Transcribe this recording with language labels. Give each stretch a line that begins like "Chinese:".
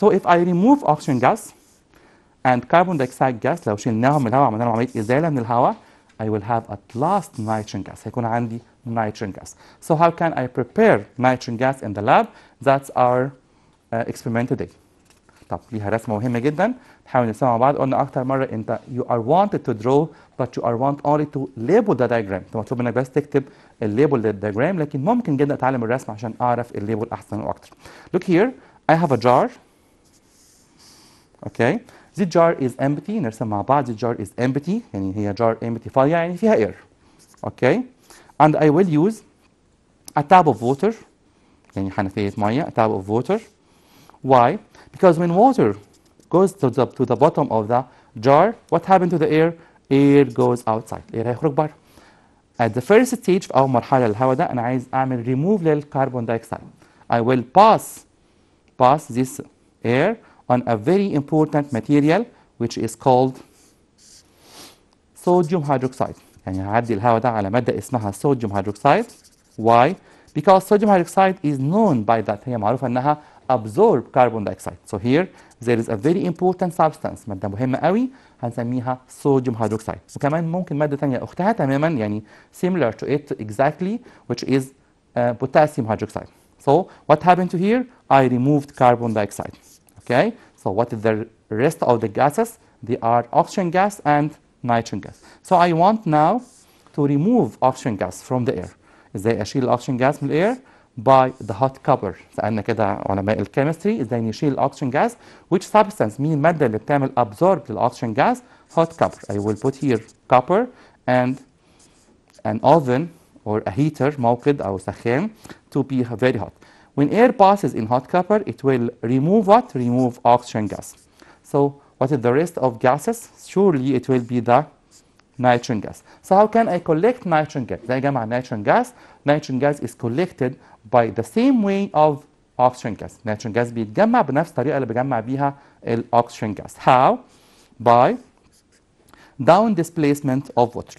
English: So if I remove oxygen gas and carbon dioxide gas
Arabic: لو شلناهم من الهواء
English: عملنا لهم عملية إزالة من الهواء I will have at last nitrogen gas.
Arabic: هيكون عندي
English: nitrogen gas. So how can I prepare nitrogen gas in the lab? That's our experiment today.
Arabic: طب ليها رسمة مهمة جدا نحاول نرسمها مع بعض. قلنا أكتر مرة أنت
English: you are wanted to draw but you are want only to label the diagram.
Arabic: أنت مطلوب منك بس تكتب الليبل للدياجرام لكن ممكن جدا أتعلم الرسم عشان أعرف الليبل أحسن وأكتر.
English: Look here, I have a jar. Okay. This jar is empty.
Arabic: نرسم مع بعض.
English: This jar is empty.
Arabic: يعني هي
English: jar empty
Arabic: فاضية يعني فيها air.
English: Okay. And I will use a tap of water.
Arabic: يعني حنفية مية.
English: A tap of water. Why? Because when water goes to the bottom of the jar, what happened to the air? Air goes outside.
Arabic: air هيخرج بره.
English: At the first stage
Arabic: في أول مرحلة الهواء ده أنا عايز أعمل remove للكربون دايوكسيد.
English: I will pass pass this air on a very important material which is called sodium hydroxide.
Arabic: يعني هعدي الهواء ده على مادة اسمها sodium hydroxide.
English: Why? Because sodium hydroxide is known by that. هي معروفة انها absorb carbon dioxide. So here there is a very important substance.
Arabic: مادة مهمة قوي هنسميها sodium hydroxide. وكمان ممكن مادة تانية اختها تماما يعني
English: similar to it exactly which is potassium hydroxide. So what happened to here? I removed carbon dioxide. Okay? So what is the rest of the gases? They are oxygen gas and nitrogen gas. So I want now to remove oxygen gas from the air.
Arabic: ازاي اشيل الاكسجين جاز من الاير؟
English: by the hot copper.
Arabic: سالنا كده علماء الكيمستري ازاي نشيل الاكسجين جاز.
English: which substance
Arabic: مين الماده اللي بتعمل absorb للاكسجين جاز؟ hot copper.
English: I will put here copper and an oven or a heater
Arabic: موقد او سخان
English: to be very hot. When air passes in hot copper it will remove what? Remove oxygen gas. So what is the rest of gases? Surely it will be the nitrogen gas. So how can I collect nitrogen gas?
Arabic: زي جمع
English: nitrogen gas. Nitrogen gas is collected by the same way of oxygen gas.
Arabic: Nitrogen gas بيتجمع بنفس الطريقة اللي بجمع بيها oxygen gas.
English: How? By down displacement of water.